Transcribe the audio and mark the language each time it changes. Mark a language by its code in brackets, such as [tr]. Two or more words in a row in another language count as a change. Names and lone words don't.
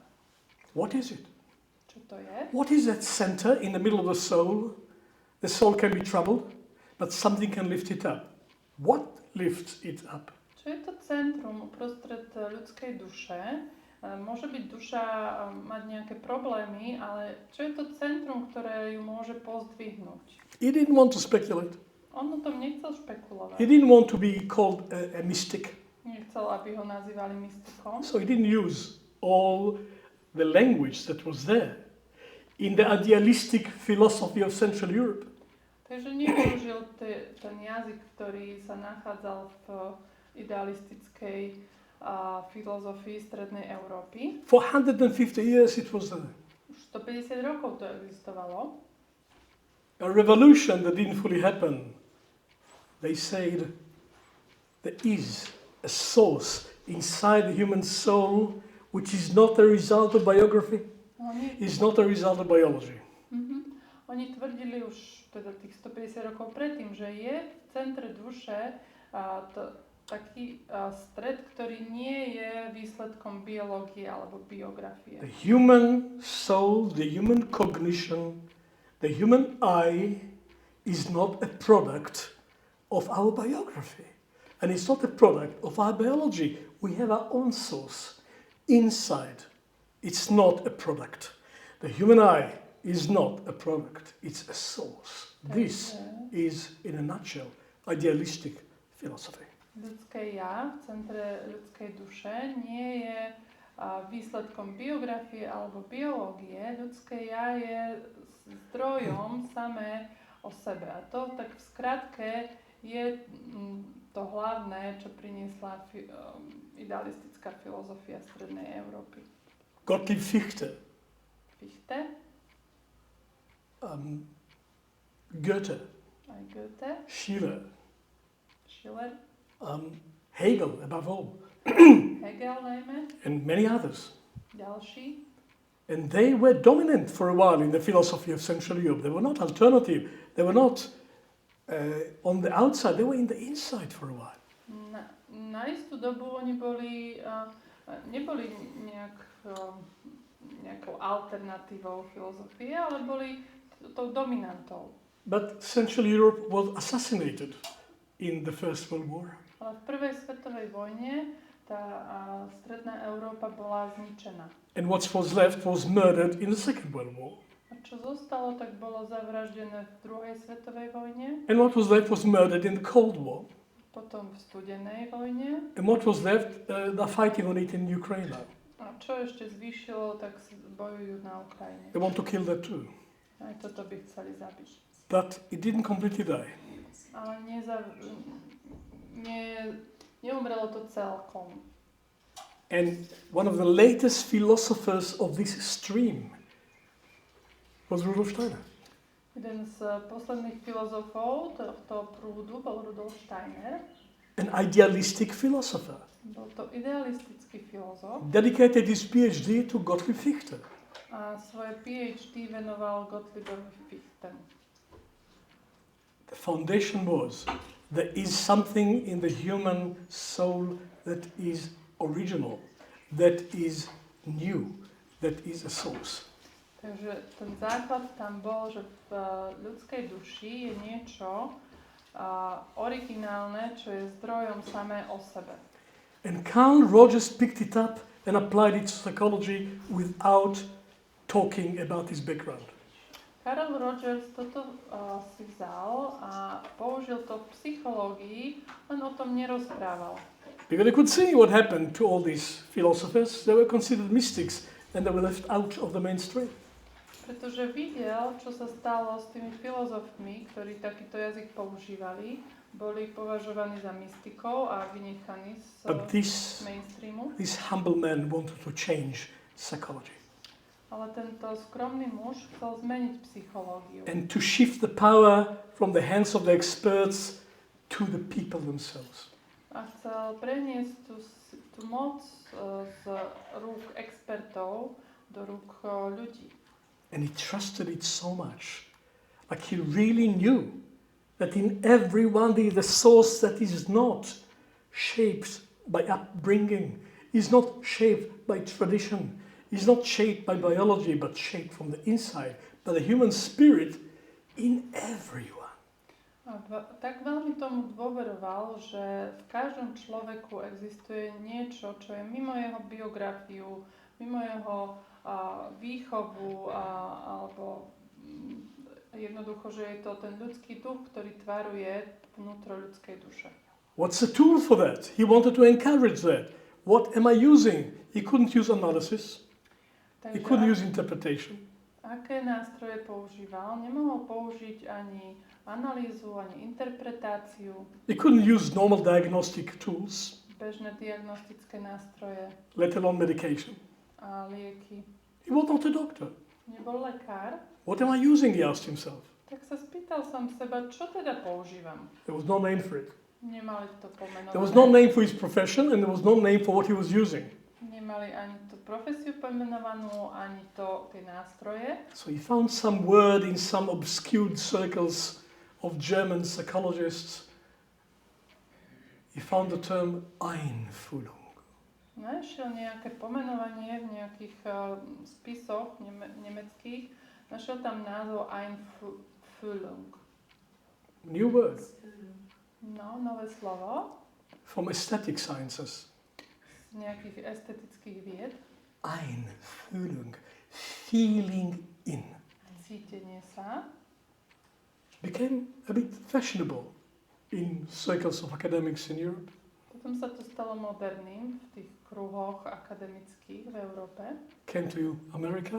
[en] What is it? [sk] Čo to je? [en] What is that center in the middle of the soul? The soul can be troubled, but something can lift it up. What lifts it up? [sk] Čo je to centrum uprostred ľudskej duše? Môže byť duša mať nejaké problémy, ale čo je to centrum, ktoré ju môže pozdvihnúť? [en] He didn't want to speculate. [sk] On o tom nechcel špekulovať. [en] He didn't want to be called a mystic. [sk] Nechcel, aby ho nazývali mystikom. [en] So he didn't use all the language that was there in the idealistic philosophy of Central Europe. [sk] Takže nepoužil ten jazyk, ktorý sa nachádzal v idealistickej filozofii Strednej Európy. [en] For 150 years it was there. [sk] Už 150 rokov to existovalo. [en] A revolution that didn't fully happen. They said there is a source inside the human soul which is not a result of biography, is not a result of biology. [sk] Oni tvrdili už teda tých 150 rokov predtým, že je v centre duše taký stred, ktorý nie je výsledkom biológie alebo biografie. [en] The human soul, the human cognition, the human I is not a product of our biography. And it's not a product of our biology. We have our own source inside. It's not a product. The human I is not a product. It's a source. This is, in a nutshell, idealistic philosophy. [sk] Ľudské ja v centre ľudskej duše nie je výsledkom biografie alebo biológie. Ľudské ja je zdrojom samé o sebe. A to tak v skratke je to hlavné, čo priniesla idealistická filozofia Strednej Európy. [en] Gottlieb Fichte. [sk] Fichte. [en] Goethe. [sk] Aj Goethe. [en] Schiller. [sk] Schiller. [en] Hegel, above all. [sk] Hegel najmä. [en] And many others. [sk] Ďalší. [en] And they were dominant for a while in the philosophy of Central Europe. They were not alternative. They were not on the outside. They were in the inside for a while. [sk] Na istú dobu oni neboli nejakou alternatívou filozofie, ale boli tou dominantou. [en] But Central Europe was assassinated in the First World War. [sk] Ale v prvej svetovej vojne tá Stredná Európa bola zničená. [en] And what was left was murdered in the Second World War. [sk] A čo zostalo, tak bolo zavraždené v druhej svetovej vojne. [en] And what was left was murdered in the Cold War. [sk] Potom v studenej vojne. [en] And what was left, they're fighting on it in Ukraine now. [sk] A čo ešte zvýšilo, tak bojujú na Ukrajine. [en] They want to kill that too. [sk] Aj toto by chceli zabiť. [en] But it didn't completely die. [sk] Ale neumrelo to celkom. [en] And one of the latest philosophers of this stream was Rudolf Steiner. [sk] Jeden z posledných filozofov tohto prúdu bol Rudolf Steiner. [en] An idealistic philosopher. [sk] Bol to idealistický filozof. [en] Dedicated his PhD to Gottlieb Fichte. [sk] A svoje PhD venoval Gottliebovi Fichtemu. [en] The foundation was there is something in the human soul that is original, that is new, that is a source. [sk] Takže ten základ tam bol, že v ľudskej duši je niečo originálne, čo je zdrojom samé o sebe. [en] And Carl Rogers picked it up and applied it to psychology without talking about his background. [sk] Carl Rogers toto si vzal a použil to v psychológii, len o tom nerozprával. [en] Because they could see what happened to all these philosophers. They were considered mystics. and they were left out of the mainstream. [sk] Pretože videl, čo sa stalo s tými filozofmi, ktorí takýto jazyk používali, boli považovaní za mystikov a vynechaní z mainstreamu. [en] This humble man wanted to change psychology. [sk] Ale tento skromný muž chcel zmeniť psychológiu. [en] And to shift the power from the hands of the experts to the people themselves. [sk] A chcel preniesť tú moc z rúk expertov do rúk ľudí. [en] And he trusted it so much. Like he really knew that in everyone there is a source that is not shaped by upbringing, is not shaped by tradition, is not shaped by biology, but shaped from the inside, by the human spirit in everyone. [sk] A tak veľmi tomu dôveroval, že v každom človeku existuje niečo, čo je mimo jeho biografiu, mimo jeho výchovu, alebo jednoducho, že je to ten ľudský duch, ktorý tvaruje vnútro ľudskej duše. [en] What's the tool for that? He wanted to encourage that. What am I using? He couldn't use analysis. He couldn't use interpretation. [sk] Aké nástroje používal? Nemohol použiť ani analýzu, ani interpretáciu. [en] He couldn't use normal diagnostic tools. [sk] Bežné diagnostické nástroje. [en] Let alone medication. [sk] A lieky. [en] He was not a doctor. [sk] Nebol lekár. [en] What am I using? He asked himself. [sk] Tak sa spýtal sám seba, čo teda používam. [en] There was no name for it. [sk] Nemali to pomenované. [en] There was no name for his profession and there was no name for what he was using. [sk] Nemali ani tú profesiu pomenovanú, ani tie nástroje. [en] So he found some word in some obscure circles of German psychologists. He found the term Einfühlung. [sk] Našiel nejaké pomenovanie v nejakých spisoch nemeckých. Našiel tam názov Einfühlung. [en] New word. [sk] No, nové slovo. [en] From aesthetic sciences. [sk] Z nejakých estetických vied. [en] Einfühlung. Feeling in. [sk] Cítenie sa. [en] Became a bit fashionable in circles of academics in Europe. [sk] Potom sa to stalo moderným v tých kruhoch akademických v Európe. [en] Came to America.